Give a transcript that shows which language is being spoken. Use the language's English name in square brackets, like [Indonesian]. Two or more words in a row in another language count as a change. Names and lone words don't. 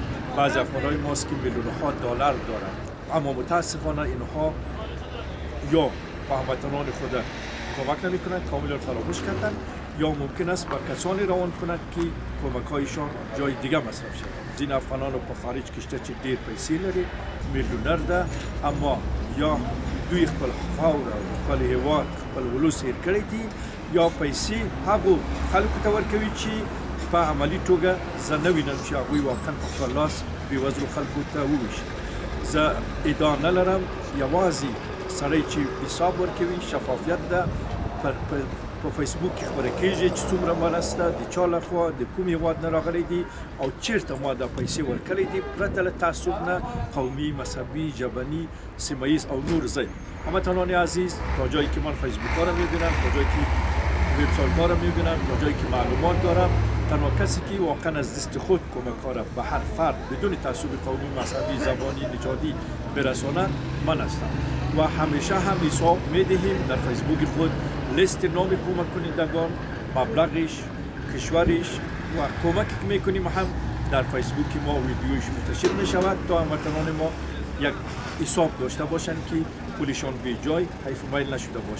[Persian] بعضی افغان‌های ماست که میلیون‌ها دلار دارند، اما متاسفانه اینها یا به هموطنان خود کمک نمی کنند، کاملا فراموش کردند، یا ممکن است با کسانی روان کنند که کمک‌هایشان جای دیگه مصرف شود. [Pashto] این افغانان رو په خارج کشته چې ډیر پیسې لري، میلیونر ده، اما یا دوی خپل خاوره او خپل هیواد خپل ولس هیر کړی دي، یا پیسې هغو خلکو ته ورکوي چې په عملي توګه زه نه وینم چې هغوی واقعا په خپل لاس بېوزلو خلکو ته وویشي. زه ادعا نه لرم، یوازې سړی چې حساب ورکوي شفافیت ده په فیسبوک کې خبره کېږي چې څومره مرسته د چا لخوا د کوم هېواد نه راغلی دي او چیرته ما دا پیسې ورکړی دي، پرته له تعصب نه، قومي، مذهبي، ژبني، سیمه‌ایز او نور ضد. [Persian] هموطنان عزیز، تا جایی که من فیسبوک ها را میبینم، تا جایی که وبسایت ها را میبینم، تا جایی که معلومات دارم، تنها کسی که واقعا از دست خود کمک ها را به هر فرد بدون تعصب قومی، مذهبی، زبانی، نژادی برساند من هستم و همیشه هم حساب میدهیم در فیسبوک خود لیست نام کمک کنندگان، مبلغش، کشورش و کمک که میکنیم هم در فیسبوک ما ویدیوش منتشر میشود تا هموطنان ما یک حساب داشته باشند که پولشان به جای حیف و میل نشده باشد.